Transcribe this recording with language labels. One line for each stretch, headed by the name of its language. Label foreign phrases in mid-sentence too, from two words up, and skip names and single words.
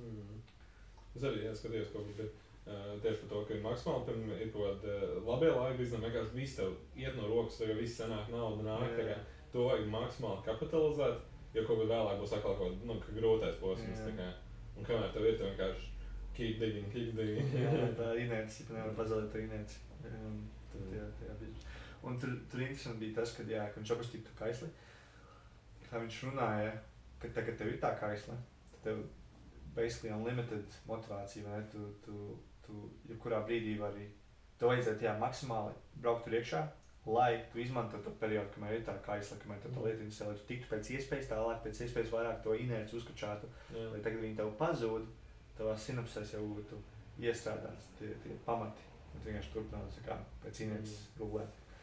Latvian: Es arī skatījos kaut ko, tieši par to, ka ir maksimāli, pirms ir kaut kādi labie laiki, vienkārši viss tev iet no rokas, tagad viss sanāk, nauda nāk, to vajag maksimāli kapitalizēt, jo kaut kad vēlāk būs atkal kaut grūtais posms, un kamēr tev ir, tev vienkārši
English: keep digging.
Latvian: Jā, tā inerci, nevar pazaudēt to inerci. Un tur interesanti bija tas, kad viņš aprakstīja to kaisli, kā viņš runāja, ka tagad tev ir tā kaisle, tad tev
English: basically unlimited
Latvian: motivācija, vai ne? Tu jebkurā brīdī vari, tev vajadzētu maksimāli braukt tur iekšā, lai tu izmanto to periodu, kamēr ir tā kaisle, kamēr tev tā lieta interesē, lai tu tiktu pēc iespējas tālāk, pēc iespējas vairāk to inerci uzkačātu, lai tagad viņi tev pazūd, tavās sinapsēs jau būtu iestrādāts tie pamati, un tu vienkārši turpinās pēc inerces gulēt.